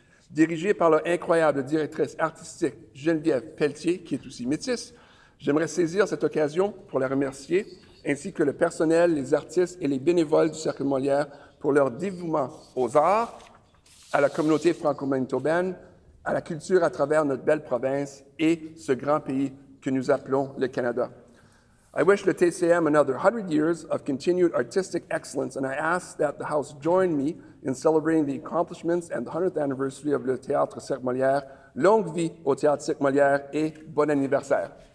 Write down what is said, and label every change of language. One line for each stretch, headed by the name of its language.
French: Dirigée par leur incroyable directrice artistique Geneviève Pelletier, qui est aussi métisse, j'aimerais saisir cette occasion pour la remercier, ainsi que le personnel, les artistes et les bénévoles du Cercle Molière pour leur dévouement aux arts, à la communauté franco-manitobaine, à la culture à travers notre belle province et ce grand pays que nous appelons le Canada.
English: I wish the TCM another 100 years of continued artistic excellence, and I ask that the House join me in celebrating the accomplishments and the 100th anniversary of le Théâtre Cercle Molière.
French: Longue vie au Théâtre Cercle Molière et bon anniversaire.